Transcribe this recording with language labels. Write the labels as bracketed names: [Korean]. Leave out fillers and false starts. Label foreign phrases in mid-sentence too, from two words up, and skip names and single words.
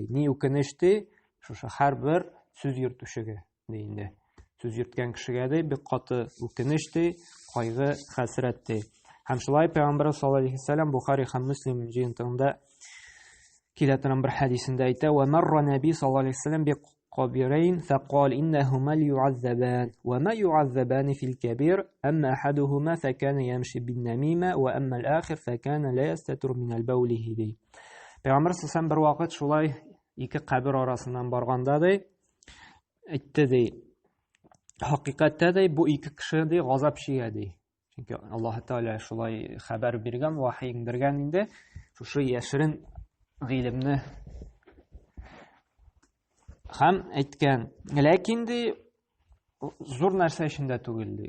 [Tatar] Ни үкенеч ди, шушы һәрбер сүз йөртүчегә ди инде. Сүз йөрткән кешегә дә бик каты үкенеч ди, кайгы, хәсрәт ди. Һәм шулай Пәйгамбәр [Arabic] صلى الله عليه وسلم [Tatar] Бухари һәм Муслим җыентыгында килә торган бер хәдисендә әйтә: [Arabic] "ومر النبي صلى الله عليه وسلم ب قبرين فقال إنهما ليعذبان وما يعذبان في الكبير أما أحدهما فكان يمشي بالنميمة وأما الآخر فكان لا يستتر من البول." [Tatar] ди. Пәйгамбәр саллаллаһу бер вакыт шулай ике кабер арасыннан барганда ди, әйтте ди: "Хакыйкатьтә ди бу ике кеше ди газап чигә ди." Чөнки Аллаһ Тәгалә шулай хәбәр биргән, вахи иңдергән инде, шушы яшерен гыйлемне һәм әйткән, ләкин ди зур нәрсә эчендә түгел ди.